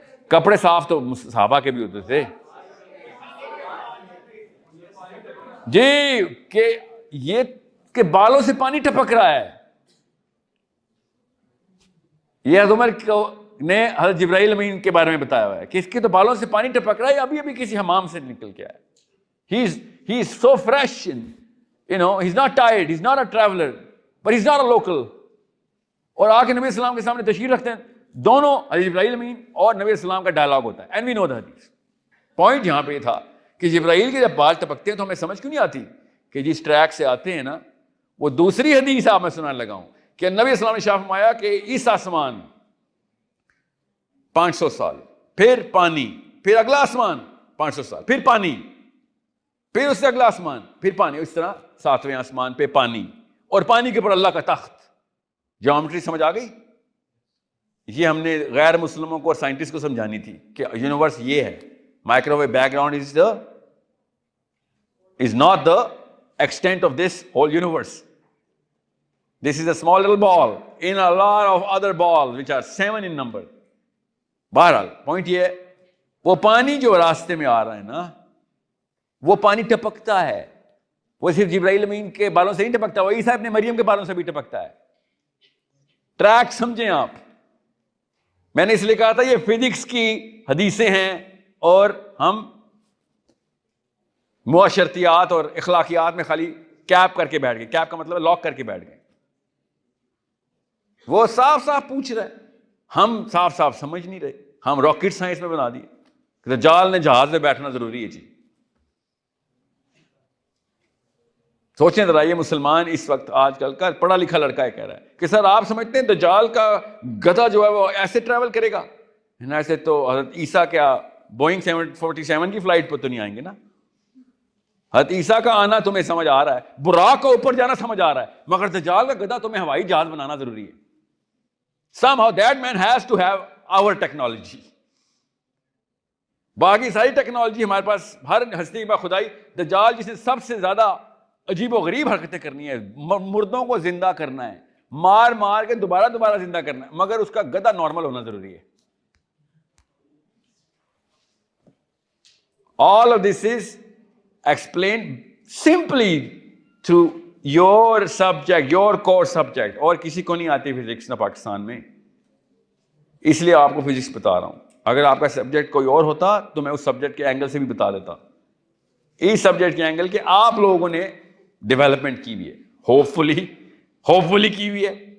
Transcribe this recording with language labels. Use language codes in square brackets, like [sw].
[ur] کپڑے صاف تو صحابہ کے بھی ہوتے تھے جی, کہ یہ کہ بالوں سے پانی ٹپک رہا ہے. یہ حضرت عمر نے حضرت جبرائیل امین کے بارے میں بتایا ہوا ہے کہ اس کے تو بالوں سے پانی ٹپک رہا ہے, ابھی ابھی کسی حمام سے نکل کے آیا. [en] He is so fresh, he's not tired, he's not a traveler, but he's not a local. [ur] اور آ کے نبی السلام کے سامنے تشریف رکھتے ہیں. دونوں حضرت جبرائیل امین اور نبی السلام کا ڈائلاگ ہوتا ہے. [en] And we know the حدیث. [ur] پوائنٹ یہاں پہ یہ تھا کہ جبرائیل کے جب بال ٹپکتے ہیں تو ہمیں سمجھ کیوں نہیں آتی کہ جس ٹریک سے آتے ہیں نا, وہ دوسری حدیث آپ میں سنانے لگا ہوں کہ نبی السلام نے شاہ فرمایا کہ اس آسمان 500 سال, پھر پانی, پھر اگلا آسمان 500 سال, پھر پانی, پھر اس سے اگلا آسمان, پھر پانی, اس طرح 7ویں آسمان پہ پانی, اور پانی کے اوپر اللہ کا تخت. جیومیٹری سمجھ آ گئی؟ یہ ہم نے غیر مسلموں کو اور سائنٹسٹ کو سمجھانی تھی کہ یونیورس یہ ہے. [en] Microwave background is not the extent of this whole universe. This is a small little ball in a lot of other balls which are 7 in number. [ur] بہرحال پوائنٹ یہ ہے, وہ پانی جو راستے میں آ رہا ہے نا, وہ پانی ٹپکتا ہے. وہ صرف جبرائیل امین کے بالوں سے نہیں ٹپکتا, وہ عیسیٰ ابن مریم کے بالوں سے بھی ٹپکتا ہے. ٹریک سمجھیں آپ. میں نے اس لیے کہا تھا یہ فزکس کی حدیثیں ہیں اور ہم معاشرتیات اور اخلاقیات میں خالی کیپ کر کے بیٹھ گئے. کیپ کا مطلب لاک کر کے بیٹھ گئے. وہ صاف صاف پوچھ رہے, ہم صاف صاف سمجھ نہیں رہے. ہم راکٹ سائنس میں بنا دیے. دجال نے جہاز میں بیٹھنا ضروری ہے جی. سوچیں ذرا, یہ مسلمان اس وقت آج کل کا پڑھا لکھا لڑکا ہے کہہ رہا ہے کہ سر آپ سمجھتے ہیں دجال کا گدھا جو ہے وہ ایسے ٹریول کرے گا؟ ایسے تو حضرت عیسیٰ کیا بوئنگ 747 کی فلائٹ پہ تو نہیں آئیں گے نا. حضرت عیسیٰ کا آنا تمہیں سمجھ آ رہا ہے, براق کا اوپر جانا سمجھ آ رہا ہے, مگر دجال کا گدھا تمہیں ہوائی جہاز بنانا ضروری ہے. [en] Somehow that man has to have our technology. [ur] باقی ساری ٹیکنالوجی ہمارے پاس, ہر ہستی با خدائی. دجال جسے سب سے زیادہ عجیب و غریب حرکتیں کرنی ہے, مردوں کو زندہ کرنا ہے, مار مار کے دوبارہ زندہ کرنا ہے, مگر اس کا گدھا نارمل ہونا ضروری ہے. [en] All of this is explained simply through your subject, your core subject. [ur] اور کسی کو نہیں آتی فزکس نہ پاکستان میں, اس لیے آپ کو فزکس بتا رہا ہوں. اگر آپ کا سبجیکٹ کوئی اور ہوتا تو میں اس سبجیکٹ کے اینگل سے بھی بتا دیتا. اس سبجیکٹ کے اینگل کے آپ لوگوں نے ڈیولپمنٹ کی ہوئی ہے, ہوپ فلی کی ہوئی ہے.